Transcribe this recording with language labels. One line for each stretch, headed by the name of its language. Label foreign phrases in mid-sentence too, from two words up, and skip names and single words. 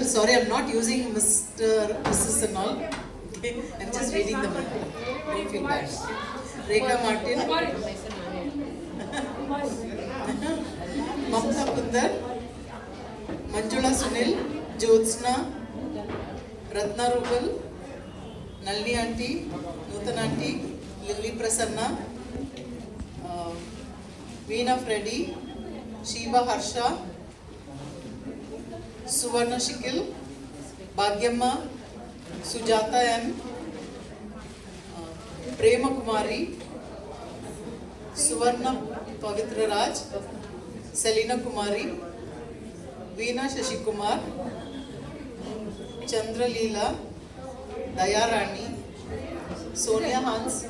English: Sorry, I'm not using Mr. Mrs. and all. Okay, I'm just reading the book. Don't feel bad. Rekha Martin, Mamta Kundar, Manjula Sunil, Jyotsna, Ratna Rubal, Nalini Auntie, Nutan Auntie, Lily Prasanna, Veena Freddy, Shiva Harsha, Suvarna Shikil, Bhagyamma, Sujata N, Prema Kumari, Suvarna Pavitra Raj, Selina Kumari, Veena Shashikumar, Chandra Leela, Daya Rani, Sonia Hans,